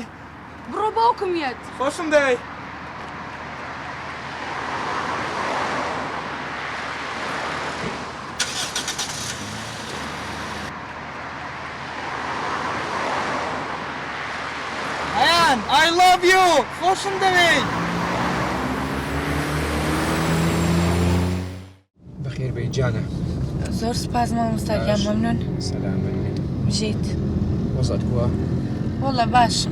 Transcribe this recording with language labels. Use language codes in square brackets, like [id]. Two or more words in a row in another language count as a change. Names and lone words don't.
[ckb] بڕۆ باوکم یەت. خۆشم دەوێ. هەیان [en] I love you [ckb] خۆشم دەوێ. بەخێر بێی جانە. زۆر سپاس مامۆستاگیان مەمنون. سەلامت بێت. بژیت. وەزعت کووە؟ وەڵا باشم.